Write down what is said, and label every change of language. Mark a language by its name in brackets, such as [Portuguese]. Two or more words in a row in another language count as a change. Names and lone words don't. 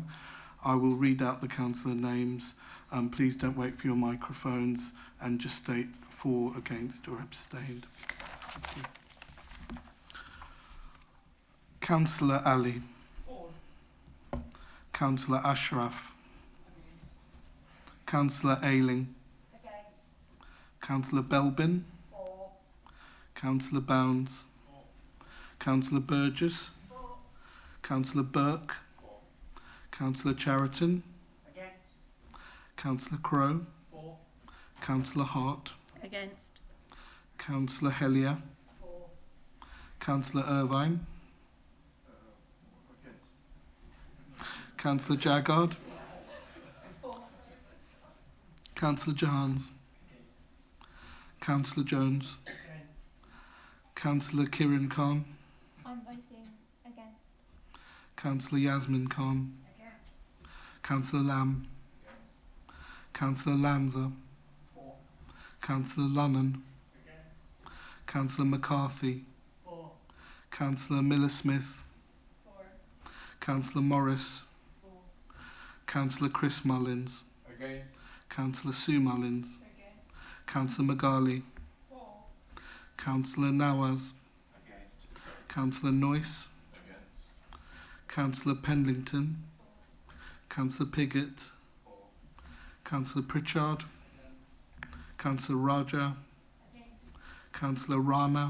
[English] I will read out the councillor names. Please don't wait for your microphones and just state for, against or abstained. Thank you. Councillor Ali. Councillor Ashraf. Councillor Ayling. Councillor Belbin. Councillor Bounds. Councillor Burgess. Councillor Burke. Councillor Chariton. Councillor Crowe. Councillor Hart. Against. Councillor Hellier. Councillor Irvine. Councillor Jaggard. Councillor Jahans. Councillor Jones. Councillor Kiran Khan. I'm voting against. Councillor Yasmin Khan. Councillor Lamb. Councillor Lanza. Councillor Lunnan. Councillor McCarthy. Councillor Miller-Smith. Councillor Morris. Councillor Chris Mullins. Councillor Sue Mullins. Councillor Magali. Councillor Nawaz. Councillor Noyce. Councillor Pendleton. Councillor Piggott. Councillor Pritchard. Councillor Raja. Councillor Rana.